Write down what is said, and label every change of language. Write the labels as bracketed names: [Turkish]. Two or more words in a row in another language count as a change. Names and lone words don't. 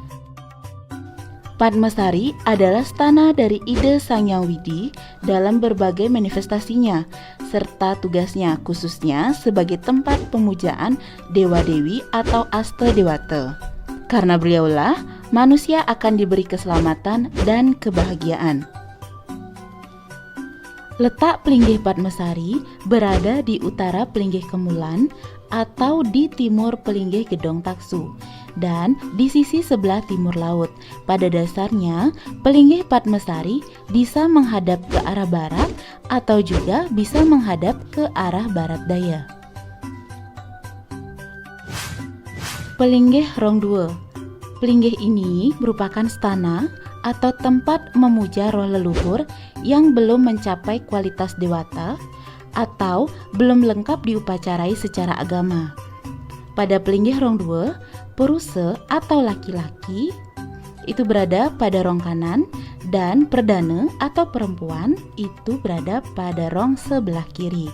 [Indonesian] Padmasari adalah stana dari ide Sang Hyang Widi dalam berbagai manifestasinya, serta tugasnya khususnya sebagai tempat pemujaan dewa-dewi atau asta dewata. Karena beliaulah, manusia akan diberi keselamatan dan kebahagiaan. Letak pelinggih Padmasari berada di utara pelinggih kemulan atau di timur pelinggih Gedong Taksu dan di sisi sebelah timur laut. Pada dasarnya, pelinggih Padmasari bisa menghadap ke arah barat atau juga bisa menghadap ke arah barat daya. Pelinggih Rongdue. Pelinggih ini merupakan stana atau tempat memuja roh leluhur yang belum mencapai kualitas dewata atau belum lengkap diupacarai secara agama. Pada pelinggih Rongdue, Purusa atau laki-laki itu berada pada rong kanan dan perdana atau perempuan itu berada pada rong sebelah kiri.